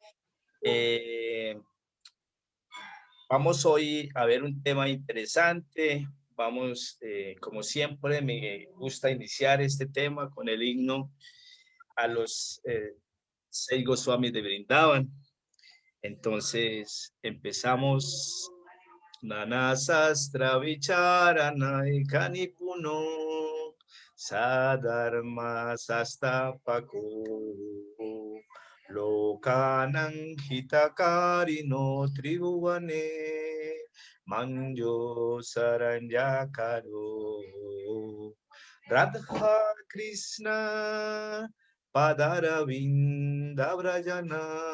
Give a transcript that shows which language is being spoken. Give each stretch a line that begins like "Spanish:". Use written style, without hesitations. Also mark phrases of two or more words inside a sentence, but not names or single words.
Spanish: Vamos hoy a ver un tema interesante. Vamos, como siempre, me gusta iniciar este tema con el himno a los 6 Goswamis de Vrindavan. Entonces, empezamos.
Sanskrit: Nana Sastra Vicharana Ikani Puno Sadharma Sastapako Lokanang Hitakarino Tribhuvane Manjo Saranjakaro Radha Krishna Padaravinda Vrajana